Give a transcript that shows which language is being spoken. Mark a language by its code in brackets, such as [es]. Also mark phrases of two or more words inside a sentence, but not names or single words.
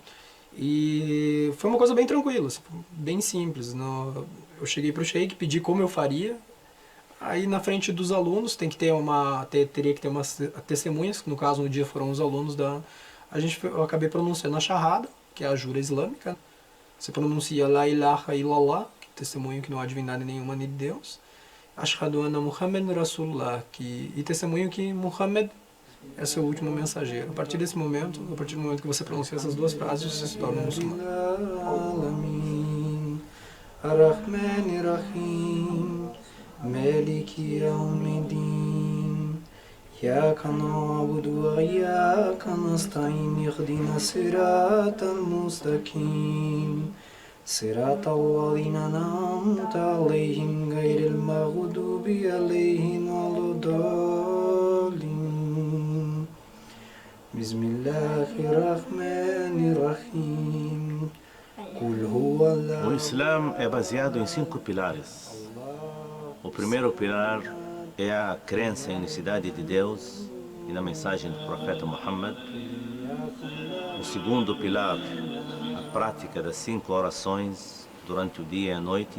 [pt] E foi uma coisa bem tranquila, assim, bem simples. Eu cheguei para o sheik, pedi como eu faria. Aí na frente dos alunos teria que ter umas testemunhas, que no caso no dia foram os alunos eu acabei pronunciando a Shahada, que é a jura islâmica. Você pronuncia [ar] لا إله إلا الله, [pt] que testemunho que não há divindade nenhuma nem de Deus. [ar] أشهد أن محمدا رسول الله, [pt] e testemunho que Muhammad é seu último mensageiro. A partir do momento que você pronuncia essas duas frases, você se torna muçulmano. [ar] مالك يوم الدين إياك نعبد وإياك نستعين اهدنا الصراط المستقيم صراط الذين أنعمت عليهم غير المغضوب عليهم ولا الضالين بسم الله الرحمن الرحيم قل هو الله. [pt] O Islã é baseado em 5 pilares. O primeiro pilar é a crença em unicidade de Deus e na mensagem do profeta Muhammad. O segundo pilar, a prática das 5 orações durante o dia e a noite.